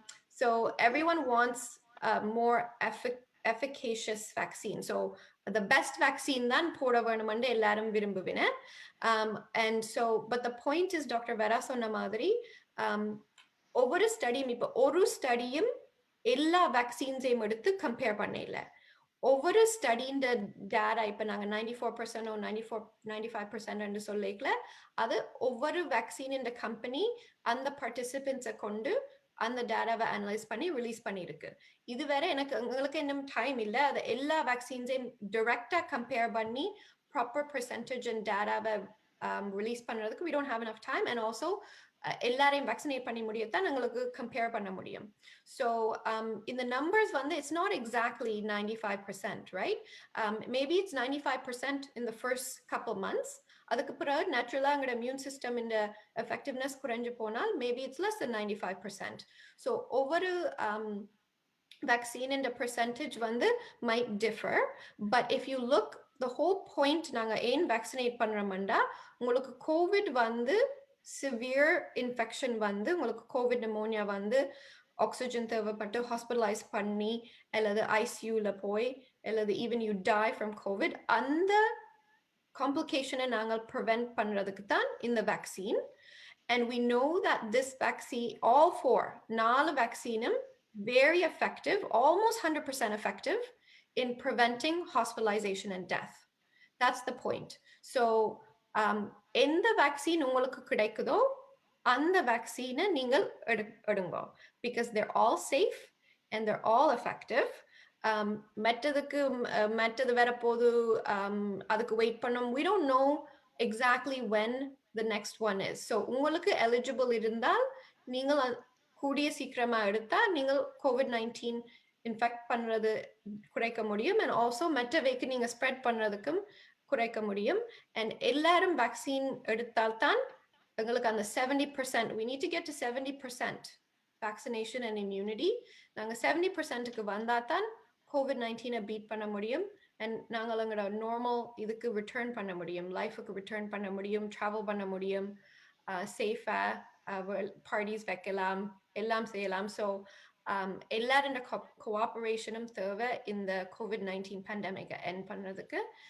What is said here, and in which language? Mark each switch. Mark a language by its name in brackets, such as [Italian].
[English] So everyone wants a more efficacious vaccine. [Tamil] So the best vaccine தான் போட வேணும்னு எல்லாரும் விரும்புவின. [English] And so but the point is Dr. [Tamil] Vera சொன்ன மாதிரி ஒவ்வொரு ஸ்டடியும் இப்ப ஒரு ஸ்டடியும் எல்லா வேக்சின்ஸையும் எடுத்து கம்பேர் பண்ணல. ஒவ்வொரு ஸ்டடியின் டேட்டா இப்ப நாங்க 94% 95% என்று சொல்லிக்கல, அது ஒவ்வொரு வேக்சின் இந்த கம்பெனி அந்த பார்ட்டிசிபென்ட்ஸை கொண்டு அந்த டேட்டாவை அனலைஸ் பண்ணி ரிலீஸ் பண்ணிருக்கு. இதுவரை எங்களுக்கு இன்னும் டைம் இல்லை. அது எல்லா வேக்சின்ஸையும் டைரக்டா கம்பேர் பண்ணி ப்ராப்பர் பெர்சன்டேஜ் அண்ட் டேட்டாவை ரிலீஸ் பண்றதுக்கு [English] we don't have enough time, and also [Tamil] எல்லாரையும் வேக்சினேட் பண்ணி முடியத்தான் எங்களுக்கு கம்பேர் பண்ண முடியும். [English] So in the numbers it's not exactly 95%, right? Maybe it's 95% in the first couple months. [Tamil] அதுக்கு பிறகு [English] naturally எங்களோட immune system in the effectiveness [Tamil] குறைஞ்சு போனால் [English] maybe it's less than 95%. So ஒவ்வொரு vaccine in the percentage might differ, but if you look, the whole point நாங்க ஏன் vaccinate பண்றோம்னா உங்களுக்கு COVID severe infection உங்களுக்கு COVID pneumonia oxygen தேவைப்பட்டு hospitalize பண்ணி அல்லது ICUல போய் அல்லது even you die from COVID, அந்த complication நாங்கள் prevent பண்றதுக்கு தான் இந்த vaccine. And we know that this vaccine, all 4 vaccine very effective, almost 100% effective in preventing hospitalization and death. That's the point. So [Tamil] எந்த வேக்சின் உங்களுக்கு கிடைக்குதோ அந்த வேக்சினை நீங்கள் எடுங்க, [English] because they're all safe and they're all effective. [Tamil] மற்றது வரப்போது, அதுக்கு wait பண்ணோம். [English] We don't know exactly when the next one is. [Tamil] So உங்களுக்கு eligible இருந்தால் நீங்கள் கூடிய சீக்கிரமா எடுத்தா நீங்கள் COVID-19 இன்ஃபெக்ட் பண்றது குறைக்க முடியும், and also மற்றவைக்கு நீங்க ஸ்ப்ரெட் பண்றதுக்கும் குறைக்க முடியும். [English] and [Tamil] எல்லாரும் வேக்சின் எடுத்தால் தான் எங்களுக்கு அந்த [English] 70%, we need to get to 70% vaccination and immunity. [Tamil] நாங்க 70%க்கு வந்தா தான் COVID-19 பீட் பண்ண முடியும், and நாங்கள் எங்களோட நார்மல் இதுக்கு ரிட்டர்ன் பண்ண முடியும், லைஃபுக்கு ரிட்டர்ன் பண்ண முடியும், ட்ராவல் பண்ண முடியும், சேஃபா பார்ட்டிஸ் வைக்கலாம், எல்லாம் செய்யலாம். ஸோ எல்லாரோட கோஆபரேஷனும் தேவை இந்த COVID-19 பேண்டமிக் எண்ட் பண்றதுக்கு.